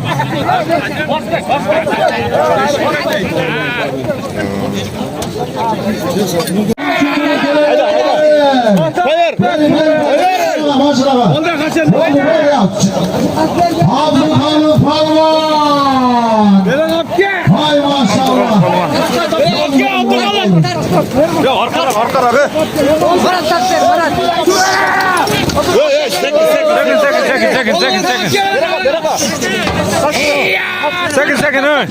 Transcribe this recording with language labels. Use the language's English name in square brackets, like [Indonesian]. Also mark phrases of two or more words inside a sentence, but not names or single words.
[Turkish] Hayır. Maşallah. Ondan kaçın. Abdülhamid Palvan. Hay maşallah. Ya arkada be. Barat taktır Barat. Sekin.